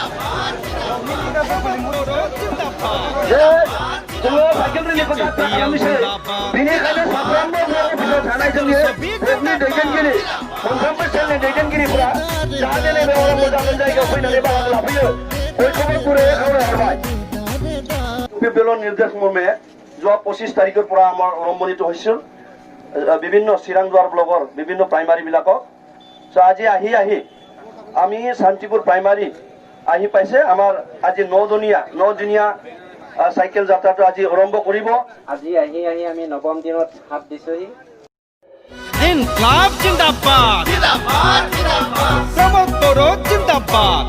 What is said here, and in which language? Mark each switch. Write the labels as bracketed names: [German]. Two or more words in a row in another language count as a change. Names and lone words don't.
[Bodo] जोङो साइकेल रेलिखौ जाथ्रा खालामनोसै बेनिखायनो साफ्रोमबो बर' अफिसाव थानाय जोंनि ग्रुपनि दैदेनगिरि मोनफ्रोमबो सेलनि दैदेनगिरिफोरा जाहाथे नैबे अरां मोजां जायगायाव फैनानै बाहागो लाफैयो बयखौबो गुरैयै खावलायहरबाय। [Assamese] বিপ্লব নির্দেশ মর্মে যোৱা 25 তাৰিখৰ পৰা আমাৰ আৰম্ভণিত হৈছিল বিভিন্ন চিৰাংদুৱাৰ ব্লকৰ বিভিন্ন প্ৰাইমাৰী বিলাকক আজি আহি আমি শান্তিপুৰ প্ৰাইমাৰী আহি পাইছে আমাৰ আজি 9 দিনীয়া সাইকেল যাত্ৰাটো আজি আৰম্ভ কৰিব। আজি আহি আমি নৱম দিনত হাত দিছোহি। [Hindi] इनकलाब जिंदाबाद प्रमोद बर' जिंदाबाद